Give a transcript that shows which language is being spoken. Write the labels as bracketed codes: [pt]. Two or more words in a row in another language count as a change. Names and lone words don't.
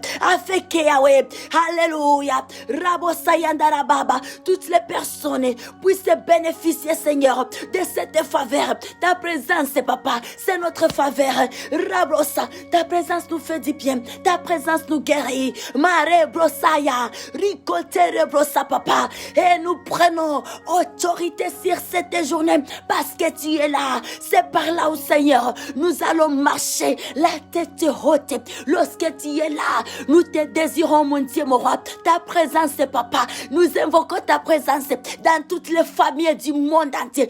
[fr] Afin que, Yahweh, alléluia, Rabosayandara Baba, toutes les personnes puissent bénéficier, Seigneur, de cette faveur. Ta présence, papa, c'est notre faveur. Rabosa, ta présence nous fait du bien, ta présence nous guérit. Mare brosaya, ricotere brosa papa. Et nous prenons autorité sur cette journée parce que tu es là. C'est par là, au Seigneur, nous allons marcher la tête haute. Lorsque tu es là, nous te désirons, mon Dieu, mon roi. Ta présence, papa, nous invoquons ta présence dans toutes les familles du monde entier.